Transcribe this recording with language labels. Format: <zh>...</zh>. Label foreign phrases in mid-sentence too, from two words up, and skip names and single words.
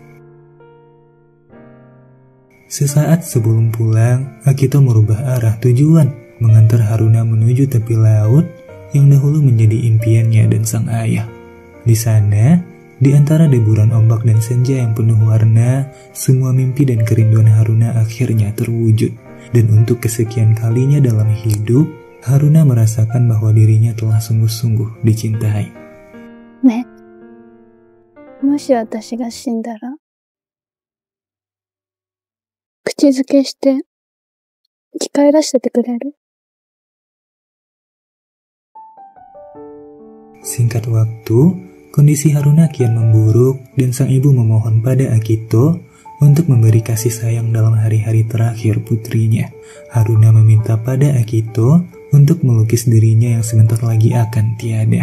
<id>Sesaat sebelum pulang, Akito merubah arah tujuan, mengantar Haruna menuju tepi laut yang dahulu menjadi impiannya dan sang ayah. Di sana, di antara deburan ombak dan senja yang penuh warna, semua mimpi dan kerinduan Haruna akhirnya terwujud. Dan untuk kesekian kalinya dalam hidup, Haruna merasakan bahwa dirinya telah sungguh-sungguh dicintai.</id> <ja>ね、もし私が死んだら、口づけして生き返らせてくれる？</ja> <id>Singkat waktu, kondisi Haruna kian memburuk dan sang ibu memohon pada Akito untuk memberi kasih sayang dalam hari-hari terakhir putrinya. Haruna meminta pada Akito untuk melukis dirinya yang sebentar lagi akan tiada.</id>